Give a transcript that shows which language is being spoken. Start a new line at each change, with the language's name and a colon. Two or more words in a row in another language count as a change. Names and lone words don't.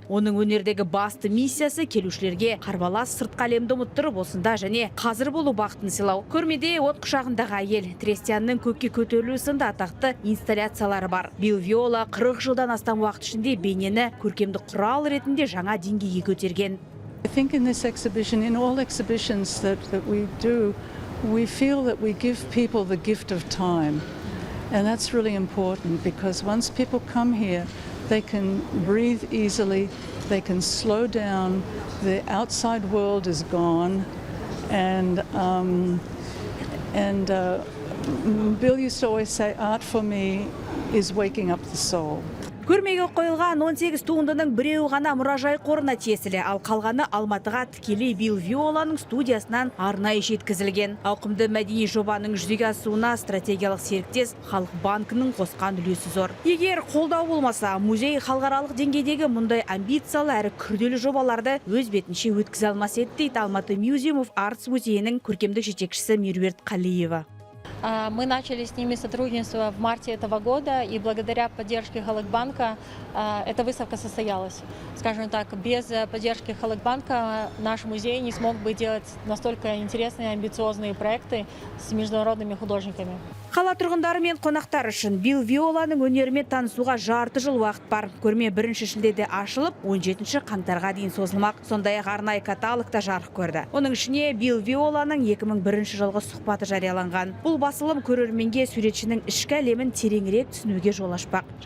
Kazakh: Оның өнердегі басты миссиясы келушілерге қарбалас сыртқы әлемді ұмыттырып, осында және қазір болу бақытын сыйлау. Көрмеде от құшағындағы әйел, Трестианның көкке көтерілуі сынды атақты инсталляциялары бар. Билл Виола 40 жылдан астам уақыт ішінде бейнені көркемдік құрал ретінде жаңа деңгейге көтерген.
English: I think in this exhibition, in all exhibitions that we do, we feel that we give people the gift of time. And that's really important because once people come here, they can breathe easily, they can slow down, the outside world is gone. And Bill used to always say, art for me is waking up the soul.
Kazakh: Көрмеге қойылған 18 туындының біреуі ғана мұражай қорына тиесілі, ал қалғаны Алматыға тікелей Билл Виоланың студиясынан арнайы жеткізілген. Ауқымды мәдени жобаның жүзеге асуына стратегиялық серіктес Халық банкінің қосқан үлесі зор. Егер қолдау болмаса, музей халықаралық деңгейдегі мұндай амбициялы әрі күрделі жобаларды өз бетінше өткізе алмас еді, дейді Алматы Museum of Arts музейінің көркемдік жетекшісі Меруерт Қалиева.
Russian: Мы начали с ними сотрудничество в марте этого года, и благодаря поддержке Халыкбанка эта выставка состоялась. Скажем так, без поддержки Халыкбанка наш музей не смог бы делать настолько интересные, амбициозные проекты с международными художниками.
Kazakh: Қала тұрғындары мен қонақтар үшін Билл Виоланың өнерімен танысуға жарты жыл уақыт бар. Көрме 1 шілдеде ашылып, 17 қаңтарға дейін созылмақ. Сондай-ақ арнайы каталог та жарық көрді. Оның ішіне Билл Виоланың 2001 жылғы сұхбаты жарияланған. Бұл басылым көрерменге суретшінің ішкі әлемін тереңірек түсінуге жол ашпақ.